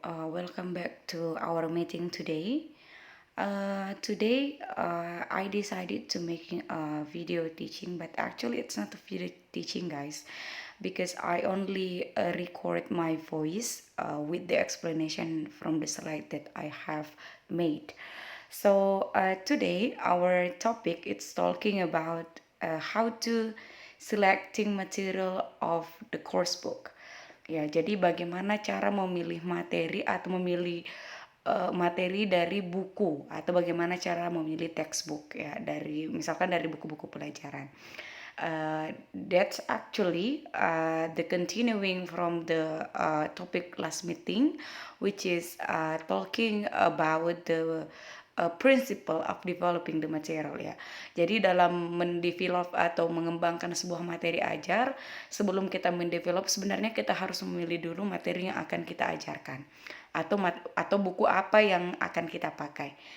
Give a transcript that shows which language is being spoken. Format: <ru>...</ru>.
<en>Welcome back to our meeting today. Today, I decided to making a video teaching, but actually it's not a video teaching, guys, because I only record my voice with the explanation from the slide that I have made. Today our topic is talking about how to selecting material of the course book.</en> <id>Ya, jadi bagaimana cara memilih materi atau memilih materi dari buku atau bagaimana cara memilih textbook ya dari misalkan dari buku-buku pelajaran.</id> <en>That's actually the continuing from the topic last meeting, which is talking about the principle of developing the material ya.</en> <id>Jadi dalam mendevelop atau mengembangkan sebuah materi ajar, sebelum kita mendevelop sebenarnya kita harus memilih dulu materi yang akan kita ajarkan atau buku apa yang akan kita pakai.</id>